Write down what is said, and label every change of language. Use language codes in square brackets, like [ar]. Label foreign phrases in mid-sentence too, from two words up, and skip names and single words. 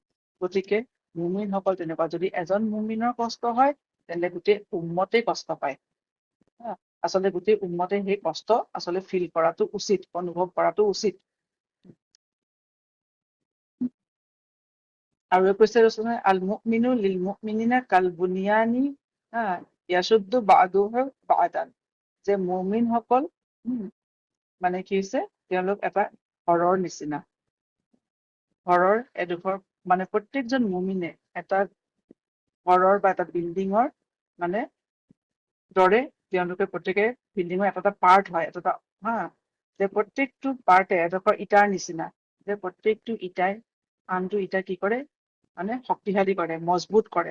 [as] গতিকে মুমিনসকল তেনেকুৱা, যদি এজন মুমিনৰ কষ্ট হয় তেন্তে গোটেই উম্মতেই কষ্ট পায়। আচলতে গোটেই উম্মতে সেই কষ্ট আচলতে ফিল কৰাটো উচিত, অনুভৱ কৰাটো উচিত। আৰু কৈছে [ar] المؤمن للمؤمنين كالبنيان يشد بعضه بعضا, [as] যে মুমিনসকল মানে কি হৈছে, তেওঁলোক এটা ঘৰৰ নিচিনা। ঘৰৰ এডোখৰ মানে প্ৰত্যেকজন মুমিনে এটা ঘৰৰ বা এটা বিল্ডিঙৰ মানে দৰে তেওঁলোকে প্ৰত্যেকে বিল্ডিঙৰ এটা পাৰ্ট হয়, এটা যে প্ৰত্যেকটো পাৰ্টে এডোখৰ ইটাৰ নিচিনা, যে প্ৰত্যেকটো ইটাই আনটো ইটা কি কৰে, মানে শক্তিশালী কৰে, মজবুত কৰে।